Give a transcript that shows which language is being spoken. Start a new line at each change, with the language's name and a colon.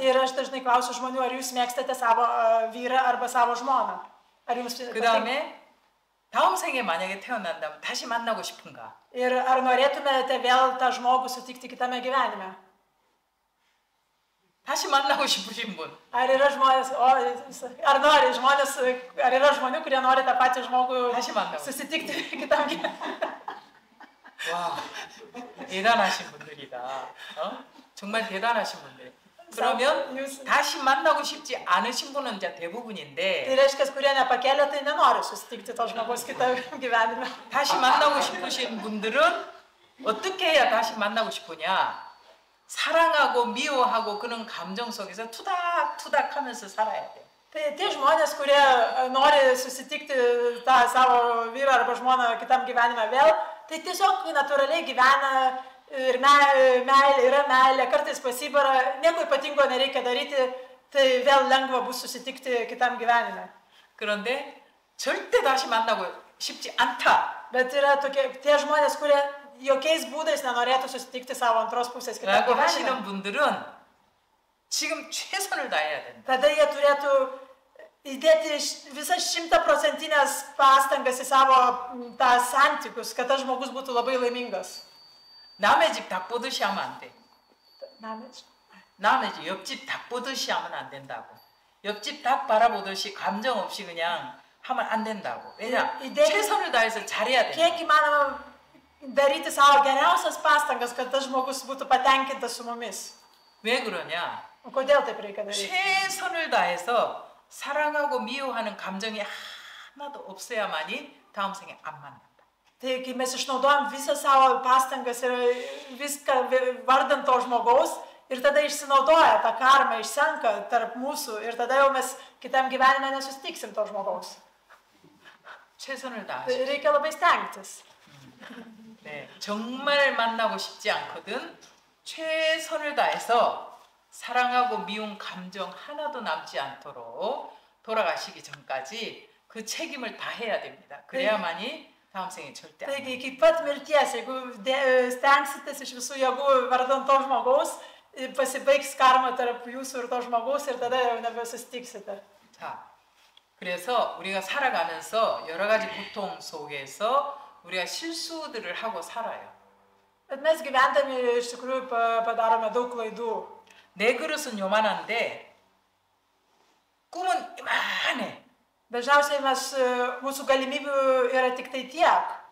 Lithuanian: Ir aš dažnai klausiu žmonių, ar jūs mėgstate savo vyrą arba savo žmoną. Ar jums
Korean: 그 다음에 다음 생에 만약에 태어난다면 다시 만나고 싶은가?
Lithuanian: Ir ar norėtumėte vėl tą žmogų sutikti kitame gyvenime?
Korean: 다시 만나고 싶으신 분.
Lithuanian: Ar yra žmonės, ar yra žmonių, kurie nori tą patį žmogų susitikti kitam gyvenime?
Korean: 와, 대단하신 분들이다. 정말 대단하신 분들. 그러면 다시 만나고 싶지 않으신 분은 이제 대부분인데.
Lithuanian: Tai reiškia, kurie nepakėlė, tai nenori susitikti to žmogaus kitame gyvenime.
Korean: 다시 만나고 싶으신 분들은 어떻게 해야 다시 만나고 싶으냐? 사랑하고 미워하고 그런 감정 속에서 투닥투닥 하면서 살아야 돼.
Lithuanian: Tai tie žmonės, kurie nori susitikti tą savo vyrą arba žmoną kitam gyvenime vėl, tai tiesiog natūraliai gyvena ir yra meilė, kartais pasibara, nieko ypatingo nereikia daryti, tai vėl lengva bus susitikti kitam gyvenime.
Korean: 그런데 절대 다시 만나고 싶지 않다.
Lithuanian: Bet yra tie žmonės, kurie jokiais būdais nenorėtų susitikti savo antros pusės kitam
Korean: 라고
Lithuanian: gyvenime.
Korean: 하시는 분들은 지금 최선을 다해야 된다.
Lithuanian: Tada jie turėtų įdėti visas 100% pastangas į savo tą santykius, kad tas žmogus būtų labai laimingas.
Korean: 남의 집 닭 보듯이 하면 안 돼. 남의 남의 집, 옆집 닭 보듯이 하면 안 된다고. 옆집 닭 바라보듯이 감정 없이 그냥 하면 안 된다고. 왜냐? 최선을 다해서 잘해야 돼.
Lithuanian: Kiek įmanoma daryti savo geriausias pastangas, kad tas žmogus būtų patenkintas su mumis.
Korean: 왜 그러냐?
Lithuanian: Kodėl taip reikia daryti?
Korean: 최선을 다해서 사랑하고 미워하는 감정이 하나도 없어야만이 다음 생에 안 만난다.
Lithuanian: Tai kai mes išnaudojam visą savo pastangas ir viską vardant to žmogaus ir tada išsinaudoja tą karmą, išsenka tarp mūsų ir tada jau mes kitam gyvenime nesusitiksim to žmogaus.
Korean: 최선을 다하시.
Lithuanian: Reikia labai stengtis.
Korean: 네, 정말 만나고 싶지 않거든 최선을 다해서 사랑하고 미운 감정 하나도 남지 않도록 돌아가시기 전까지 그 책임을 다해야 됩니다. 그래야만이 다음 생에 절대 안
Lithuanian: Taigi iki pat mirties, jeigu stengsitės iš visų jėgų vardant to žmogaus, pasibaigs karma tarp jūsų ir to žmogaus ir tada jau nebesusitiksite.
Korean: 자, 그래서 우리가 살아가면서 여러 가지 고통 속에서 우리가 실수들을 하고 살아요.
Lithuanian: Bet mes gyvendami iš tikrųjų padarome daug klaidų.
Korean: 내 그릇은 요만한데 꿈은 이만해.
Lithuanian: Dažniausiai mūsų galimybių yra tik tai tiek.